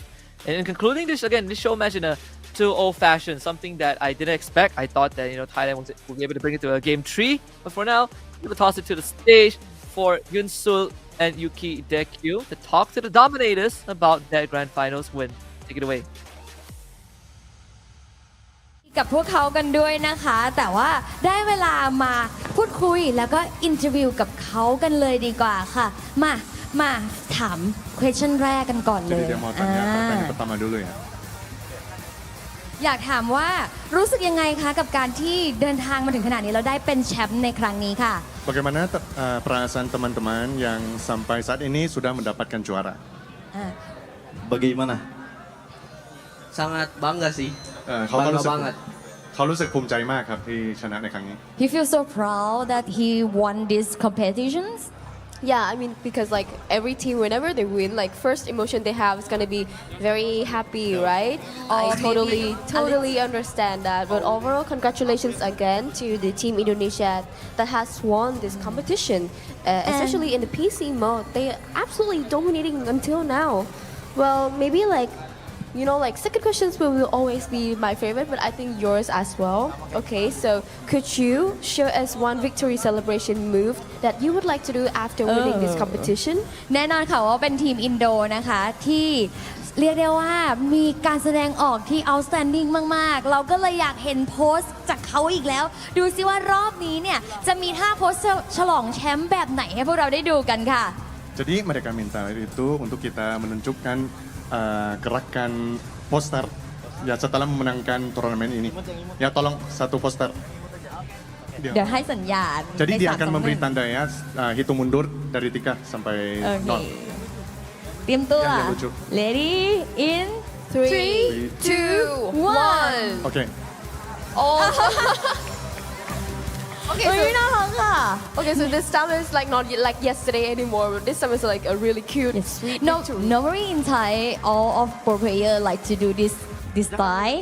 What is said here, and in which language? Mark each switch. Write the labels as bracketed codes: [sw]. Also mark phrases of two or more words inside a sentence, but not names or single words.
[en] And in concluding this, again, this show match in a 2-0 fashion, something that I didn't expect. I thought that Thailand would be able to bring it to a game 3, but for now, we'll toss it to the stage for Yunsul and Yuki Dekyu to talk to the Dominators about their grand finals win. Take it away. [th] กับพวกเขากันด้วยนะคะแต่ว่าได้เวลามาพูดคุยแล้วก็อินเทอร์วิวกับเขากันเลยดีกว่าค่ะมาถาม question แรกกันก่อนเลย [id] Jadi dia mau tanya pertanyaan pertama dulu ya. [th] อยากถามว่ารู้สึกยังไงคะกับการที่เดินทางมาถึงขนาดนี้แล้วได้เป็นแชมป์ในครั้งนี้ค่ะ [id] Bagaimana perasaan teman-teman yang sampai saat ini sudah mendapatkan juara? Bagaimana? Sangat bangga sih. [th] เขารู้สึกภูมิใจมากครับที่ชนะในครั้งนี้ [en] He feels so proud that he won these competitions. Yeah, I mean, because like every team, whenever they win, like first emotion they have is gonna be very happy, right? I totally understand that. But overall, congratulations again to the team Indonesia that has won this competition, especially in the PC mode. They are absolutely dominating until now. Well, maybe like second questions will always be my favorite, but I think yours as well. Okay, so could you show us one victory celebration move that you would like to do after winning this competition? [th] แน่นอนค่ะว่าเป็นทีมอินโดนะคะที่เรียกได้ว่ามีการแสดงออกที่ outstanding มากๆเราก็เลยอยากเห็นโพสต์จากเขาอีกแล้วดูซิว่ารอบนี้เนี่ยจะมีท่าโพสต์ฉลองแชมป์แบบไหนให้พวกเราได้ดูกันค่ะ [id] Jadi mereka minta itu untuk kita menunjukkan gerakan poster ya setelah memenangkan turnamen ini. Ya tolong satu poster. [th] เดี๋ยวให้สัญญาณ [id] Jadi dia akan memberi tanda ya hitung mundur dari 3 sampai 0. [th] เตรียมตัว [id] Yang lucu. [en] Ready in 3, 2, 1. Okay. Oh. Okay, so this time is like not like yesterday anymore. This time is like a really cute, sweet. Normally in Thai, all of pro players like to do this style.